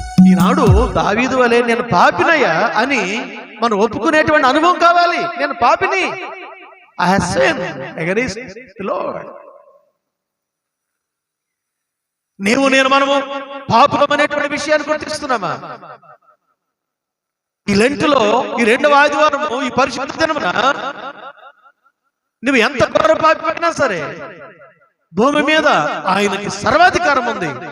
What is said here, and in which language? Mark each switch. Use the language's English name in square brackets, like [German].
[Telugu] ఈనాడు దావీదు వలె నేను పాపినయ్యా అని మనం ఒప్పుకునేటువంటి అనుభవం కావాలి. నేను పాపిని, [English] I have sinned against the Lord. [Telugu] మనము పాపం అనేటువంటి విషయాన్ని గుర్తిస్తున్నామా? ఈ లెంటులో ఈ 2వ ఆదివారము, ఈ పరిశుద్ధ దినమున నువ్వు ఎంత ఘోర పాపిపోయినా సరే భూమి మీద ఆయనకి సర్వాధికారం ఉంది.